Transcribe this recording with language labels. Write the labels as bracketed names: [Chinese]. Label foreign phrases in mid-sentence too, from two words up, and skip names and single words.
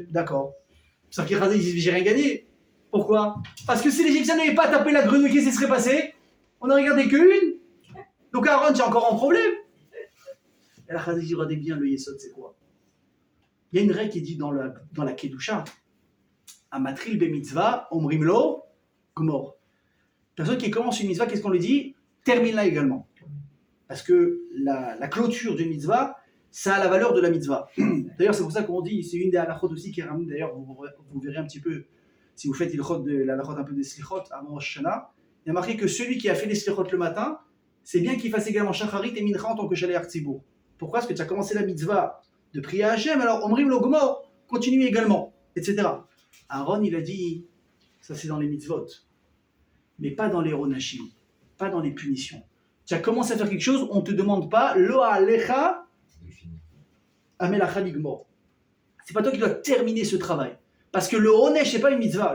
[French] D'accord. Sauf qu'il dit, j'ai rien gagné. Pourquoi? Parce que si les Égyptiens n'avaient pas tapé la grenouille, qu'est-ce qui serait passé? On n'aurait regardé qu'une. Donc Aaron, j'ai encore un problème. Et la Chazal dit, regardez bien, le Yesod, c'est quoi? Il y a une règle qui dit dans la Kedusha, [Hebrew] המתחיל במצוה אומרים לו גמור. [French] Personne qui commence une mitzvah, qu'est-ce qu'on lui dit? Termine-la également. Parce que la clôture d'une mitzvah, ça a la valeur de la mitzvah. D'ailleurs, c'est pour ça qu'on dit, c'est une des halachot aussi qui est ramenée, d'ailleurs, vous verrez un petit peu, si vous faites la halachot un peu des slichot avant Rosh Hashanah, il y a marqué que celui qui a fait les slichot le matin, c'est bien qu'il fasse également shacharit et mincha en tant que [Hebrew] שליח ציבור. [French] Pourquoi? Parce que tu as commencé la mitzvah de prier à Hachem, alors [Hebrew] אומרים לו גמור, [French] continue également, etc. Aaron, il a dit, ça c'est dans les mitzvot, mais pas dans les ronachim, pas dans les punitions. Tu as commencé à faire quelque chose, on ne te demande pas [Hebrew] לא עליך המלאכה לגמור. [French] C'est pas toi qui dois terminer ce travail. Parce que le onesh, c'est pas une mitzvah.